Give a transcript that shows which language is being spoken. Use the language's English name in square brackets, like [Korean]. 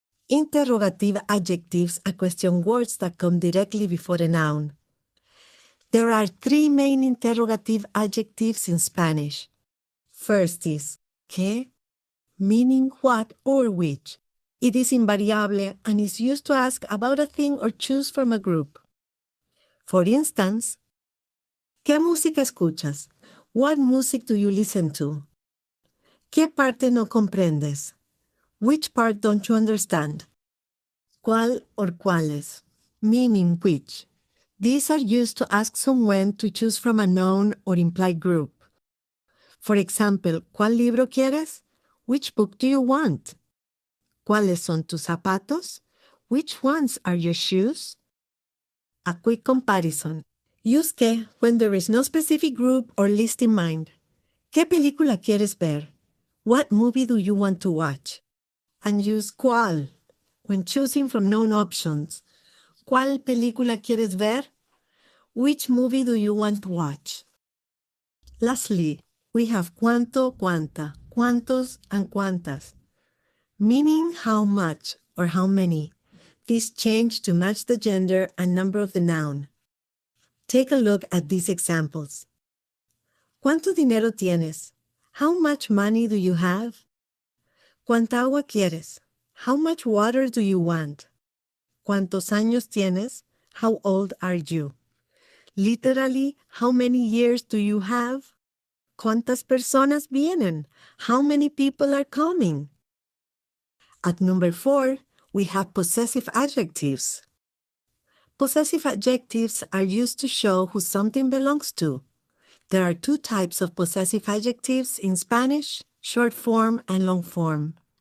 [English] Interrogative adjectives are question words that come directly before a noun. There are three main interrogative adjectives in Spanish. First is ¿qué? Meaning what or which. It is invariable and is used to ask about a thing or choose from a group. For instance, [Spanish] ¿qué música escuchas? [English] What music do you listen to? [Spanish] ¿Qué parte no comprendes? [English] Which part don't you understand? ¿Cuál or cuáles? Meaning which. These are used to ask someone to choose from a noun or implied group. For example, ¿cuál libro quieres? Which book do you want? [Spanish] ¿Cuáles son tus zapatos? [English] Which ones are your shoes? A quick comparison. Use que when there is no specific group or list in mind. [Spanish] ¿Qué película quieres ver? [English] What movie do you want to watch? And use cuál when choosing from known options. [Spanish] ¿Cuál película quieres ver? [English] Which movie do you want to watch? Lastly, we have cuánto, cuánta, cuántos, and cuántas, meaning how much or how many. These change to match the gender and number of the noun. Take a look at these examples. [Spanish] ¿Cuánto dinero tienes? [English] How much money do you have? [Spanish] ¿Cuánta agua quieres? [English] How much water do you want? [Spanish] ¿Cuántos años tienes? [English] How old are you? Literally, how many years do you have? [Spanish] ¿Cuántas personas vienen? [English] How many people are coming? At number 4, we have possessive adjectives. Possessive adjectives are used to show who something belongs to. There are two types of possessive adjectives in Spanish, short form and long form.